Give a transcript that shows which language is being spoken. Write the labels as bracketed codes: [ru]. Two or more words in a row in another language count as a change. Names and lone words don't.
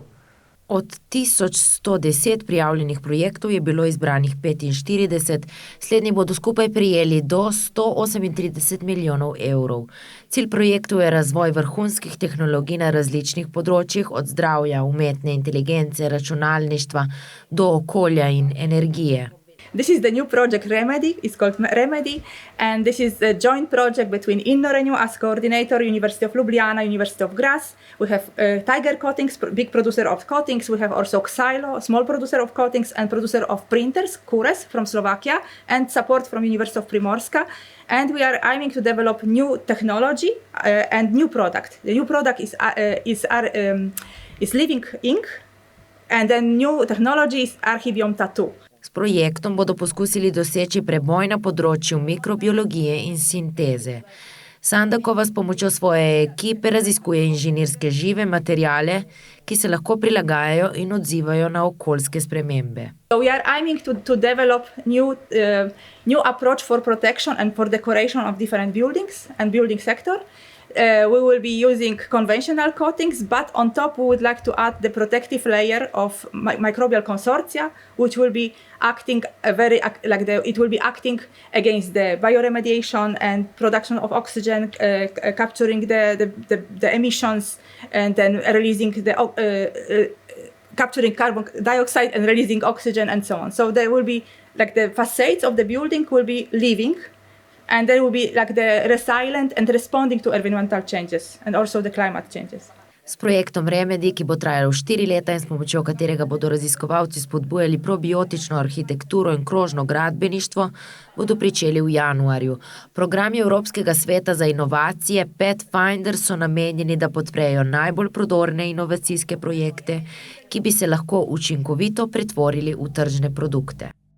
[sl] Od 1110 prijavljenih projektov je bilo izbranih 45, slednji bodo skupaj prijeli do 138 milijonov evrov. Cilj projektov je razvoj vrhunskih tehnologij na različnih področjih, od zdravja, umetne inteligence, računalništva do okolja in energije. [en] This is the new project Remedy, it's called Remedy, and this is a joint project between InnoRenew as coordinator, University of Ljubljana, University of Graz. We have Tiger Coatings, big producer of coatings. We have also Xylo, small producer of coatings and producer of printers, Kures from Slovakia, and support from University of Primorska. And we are aiming to develop new technology and new product. The new product is living ink, and then new technology is Archivium Tattoo. [sl] S projektom bodo poskusili doseči preboj na področju mikrobiologije in sinteze. Sandakova s pomočjo svoje ekipe raziskuje inženirske žive materiale, ki se lahko prilagajajo in odzivajo na okoljske spremembe. [en] So we are aiming to develop new approach for protection and for decoration of different buildings and building sector. We will be using conventional coatings, but on top we would like to add the protective layer of microbial consortia, which will be acting it will be acting against the bioremediation and production of oxygen, capturing the emissions, and then releasing capturing carbon dioxide and releasing oxygen and so on. So there will be the facades of the building will be living. And they will be the resilient and responding to environmental changes and also the climate changes. [sl] S projektom Remedy, ki bo trajal 4 leta in s pomočjo katerega bodo raziskovalci spodbujali probiotično arhitekturo in krožno gradbeništvo, bodo pričeli v januarju. Programi Evropskega sveta za inovacije Pathfinder so namenjeni, da podprejo najbolj prodorne inovacijske projekte, ki bi se lahko učinkovito pretvorili v tržne produkte.